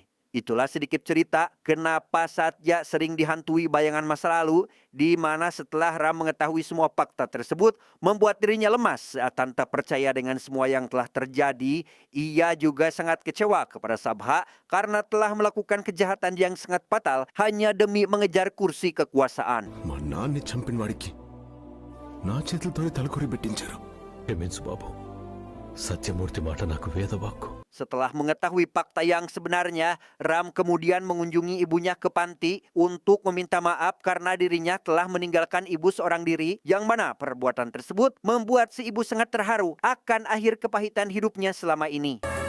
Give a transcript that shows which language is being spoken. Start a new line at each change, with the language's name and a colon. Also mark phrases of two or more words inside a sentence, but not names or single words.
Indonesian: Itulah sedikit cerita kenapa Satya sering dihantui bayangan masa lalu, di mana setelah Ram mengetahui semua fakta tersebut membuat dirinya lemas saat tak percaya dengan semua yang telah terjadi. Ia juga sangat kecewa kepada Sabha karena telah melakukan kejahatan yang sangat fatal hanya demi mengejar kursi kekuasaan.
Telugu: మా నాన్ని చంపిన వాడికి నా చేతులతోనే తలకొరి పెట్టించారు క్షమించు బాబు సత్యమూర్తి మాట నాకు వేదవాక్కు
Indonesian: Setelah mengetahui fakta yang sebenarnya, Ram kemudian mengunjungi ibunya ke panti untuk meminta maaf karena dirinya telah meninggalkan ibu seorang diri, yang mana perbuatan tersebut membuat si ibu sangat terharu akan akhir kepahitan hidupnya selama ini.